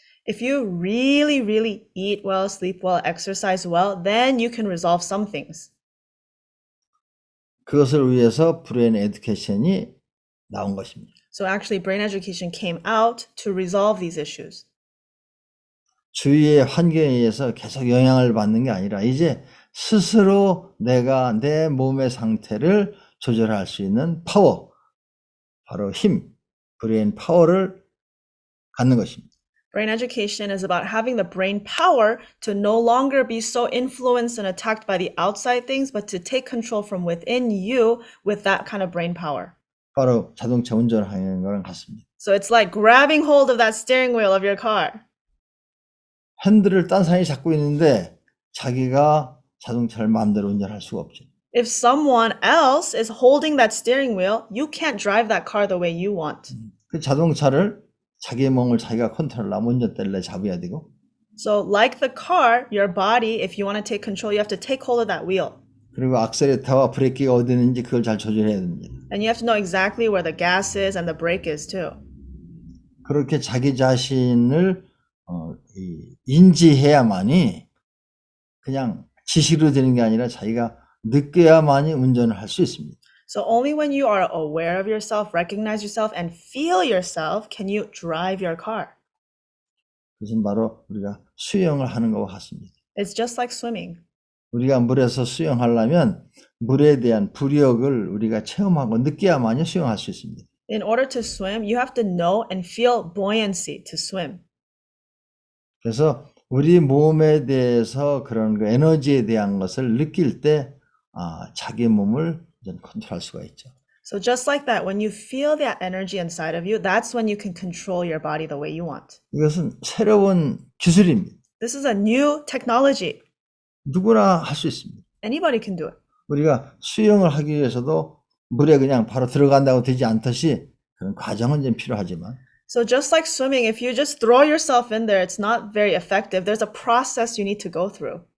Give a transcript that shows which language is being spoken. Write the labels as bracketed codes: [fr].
[en] If you really, really eat well, sleep well, exercise well, then you can resolve some things. [ko] 그것을 위해서 브레인 에듀케이션이 나온 것입니다. [en] So actually, brain education came out to resolve these issues. [ko] 주위의 환경에 의해서 계속 영향을 받는 게 아니라 이제 스스로 내가 내 몸의 상태를 조절할 수 있는 파워, 바로 힘, 브레인 파워를 갖는 것입니다. [en] Brain education is about having the brain power to no longer be so influenced and attacked by the outside things, but to take control from within you with that kind of brain power. [ko] 바로 자동차 운전하는 거랑 같습니다. [en] So it's like grabbing hold of that steering wheel of your car. [ko] 핸들을 딴 사람이 잡고 있는데 자기가 자동차를 마음대로 운전할 수가 없죠. [en] If someone else is holding that steering wheel, you can't drive that car the way you want. [ko] 그 자동차를 자기의 몸을 자기가 컨트롤하면 운전대를 잡아야 되고. [en] So like the car, your body, if you want to take control, you have to take hold of that wheel. [ko] 그리고 악셀레터와 브레이크가 어디 있는지 그걸 잘 조절해야 됩니다. [en] And you have to know exactly where the gas is and the brake is too. [ko] 그렇게 자기 자신을 인지해야만이 그냥 지식으로 되는 게 아니라 자기가 느껴야만이 운전을 할 수 있습니다. [en] So only when you are aware of yourself, recognize yourself, and feel yourself can you drive your car. [ko] 그것은 바로 우리가 수영을 하는 것과 같습니다. [en] It's just like swimming. [ko] 우리가 물에서 수영하려면 물에 대한 부력을 우리가 체험하고 느껴야만이 수영할 수 있습니다. [en] In order to swim, you have to know and feel buoyancy to swim. [ko] 그래서 우리 몸에 대해서 그런 그 에너지에 대한 것을 느낄 때 자기 몸을 컨트롤할 수가 있죠. [en] So just like that, when you feel that energy inside of you, that's when you can control your body the way you want. [ko] 이것은 새로운 기술입니다. [en] This is a new technology. [ko] 누구나 할 수 있습니다. [en] Anybody can do it. [ko] 우리가 수영을 하기 위해서도 물에 그냥 바로 들어간다고 되지 않듯이 그런 과정은 좀 필요하지만 [en] So just like swimming, if you just throw yourself in there, it's not very effective. There's a process you need to go through.